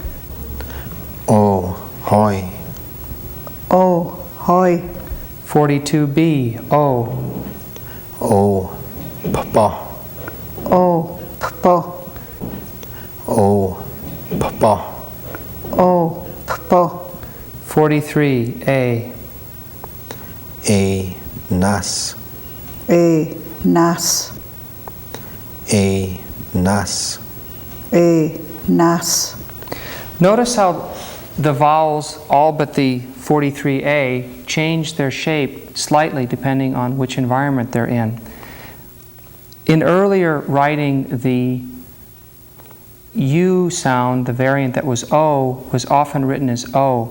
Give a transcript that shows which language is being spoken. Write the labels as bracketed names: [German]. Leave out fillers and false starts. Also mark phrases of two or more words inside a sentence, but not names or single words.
[English] 42B. O. Papa. Papa. Papa. 43A. Nas. Nas. Nas. Notice how the vowels, all but the 43A, change their shape slightly depending on which environment they're in. In earlier writing, the U sound, the variant that was O, was often written as O.